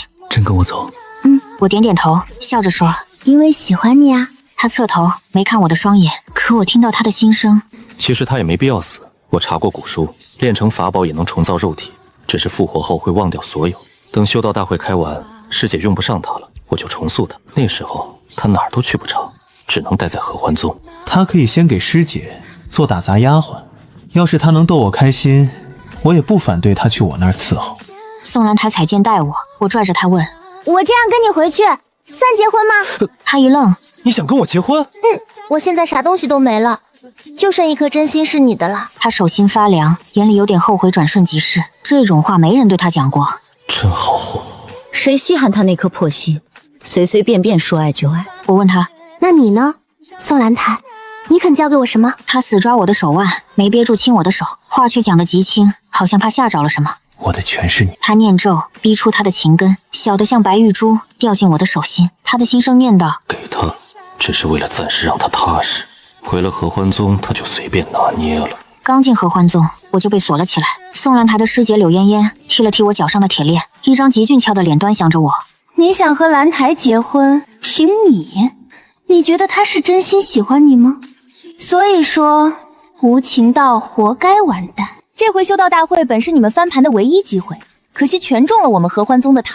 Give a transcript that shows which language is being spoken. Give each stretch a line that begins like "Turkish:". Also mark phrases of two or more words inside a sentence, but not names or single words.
Chinese: 真跟我走？我點點頭，笑着說：“ 因為喜歡你啊。” 他側頭沒看我的雙眼，可我聽到他的心聲。其實他也沒必要死。我查過古書，練成法寶也能重造肉體，只是復活後會忘掉所有。等修道大會開完，師姐用不上他了，我就重塑他。那時候他哪兒都去不着，只能待在合歡宗。他可以先給師姐做打雜丫鬟，要是他能逗我開心，我也不反对他去我那兒伺候。宋蘭台踩肩帶我拽着他問：“ 我這樣跟你回去，算結婚嗎？” 他一愣：“ 你想跟我結婚？” 我現在啥東西都沒了，就剩一顆真心是你的了。他手心發涼，眼裡有點後悔，轉瞬即逝。這種話沒人對他講過。真好哄。誰稀罕他那顆破心，隨隨便便說愛就愛。我問他：“ 那你呢，宋蘭台？你肯交給我什麼？” 他死抓我的手腕，沒憋住親我的手，話卻講得極輕，好像怕嚇着了什麼。我的全是你。他念咒，逼出他的情根，小得像白玉珠，掉進我的手心。他的心聲念道：“ 給他，只是為了暫時讓他踏實。回了合歡宗，他就隨便拿捏了。” 剛進合歡宗，我就被鎖了起來。宋蘭台的師姐柳嫣嫣踢了踢我腳上的鐵鏈，一張極俊俏的臉端詳着我。你想和蘭台結婚，憑你？你覺得他是真心喜歡你嗎？所以說，无情道活該完蛋。這回修道大會本是你們翻盤的唯一機會，可惜全中了我們合歡宗的套。